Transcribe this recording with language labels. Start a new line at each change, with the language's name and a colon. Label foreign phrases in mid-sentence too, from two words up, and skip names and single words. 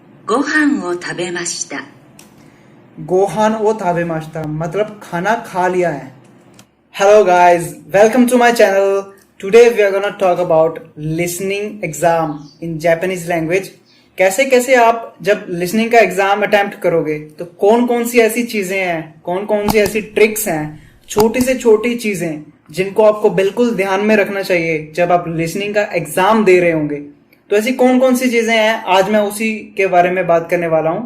Japanese: ご飯を食べました。ご飯を食べました
Hindi: मतलब खाना खा लिया है.
English: Hello guys, welcome to my channel. Today we are gonna talk about listening exam in Japanese language.
Hindi: कैसे कैसे आप जब listening का
English: exam attempt
Hindi: करोगे तो कौन कौन सी ऐसी चीजें हैं, कौन कौन सी ऐसी ट्रिक्स हैं, छोटी से छोटी चीजें जिनको आपको बिल्कुल ध्यान में रखना चाहिए जब आप लिसनिंग का एग्जाम दे रहे होंगे. तो ऐसी कौन कौन सी चीजें हैं आज मैं उसी के बारे में बात करने वाला हूं.